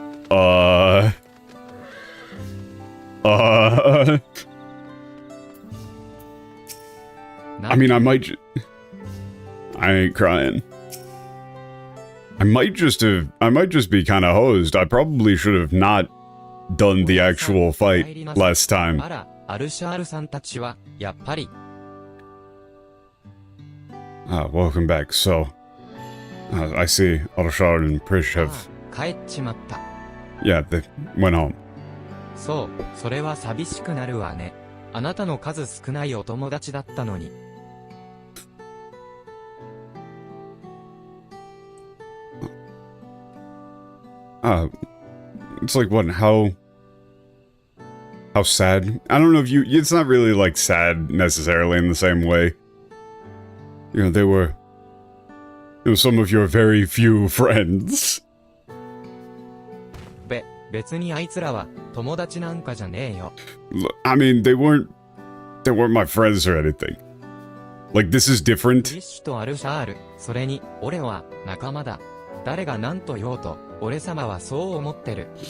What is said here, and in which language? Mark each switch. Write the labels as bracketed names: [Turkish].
[English] I mean, I might I ain't crying. I might just be kind of hosed. I probably should have not done the actual fight last time. [Japanese] あら、アルシャールさんたちは、やっぱり。 [English] Welcome back. So, I see Arashar and Prish have... [Japanese] 帰っちまった。 [English] Yeah, they went home. [Japanese] そう、それは寂しくなるわね。あなたの数少ないお友達だったのに。 [English] It's like, what, how sad? I don't know if you... It's not really, like, sad necessarily in the same way. You know, they were some of your very few friends. [Japanese] 別にあいつらは友達なんかじゃねえよ。 [English] I mean, they weren't my friends or anything. Like, this is different. [Japanese] リッシュとアルシャール、それに、俺は仲間だ。誰が何と言おうと、俺様はそう思ってる。